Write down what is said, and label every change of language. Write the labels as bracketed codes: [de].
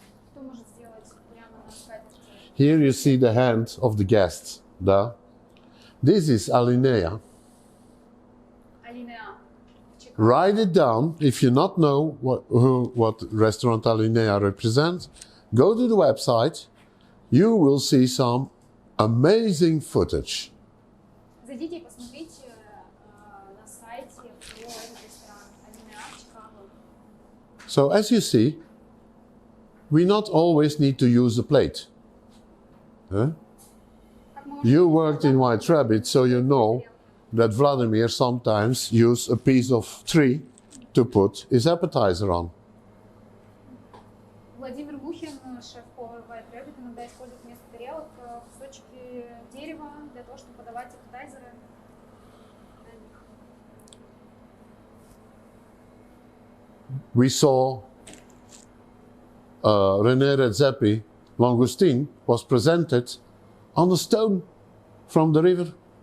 [ru] Кто может сделать прямо на скатерти? [en] Here you see the hand of the guest. Da. This is Alinea. [ru] Алинеа. [en] Write it down. If you not know what restaurant Alinea represents, go to the website. You will see some amazing footage. [ru] Зайдите и посмотрите на сайте про этот ресторан Алинеа в Чикаго. [en] So as you see, we not always need to use a plate. Huh? You worked in White Rabbit, so you know that Vladimir sometimes used a piece of tree to put his appetizer on. [ru] Владимир Мухин, шеф-повар White Rabbit, иногда использует вместо тарелок кусочки дерева для того, чтобы подавать аппетайзеры на них. [en] We saw René Redzepi, langoustine, was presented on a stone from the river.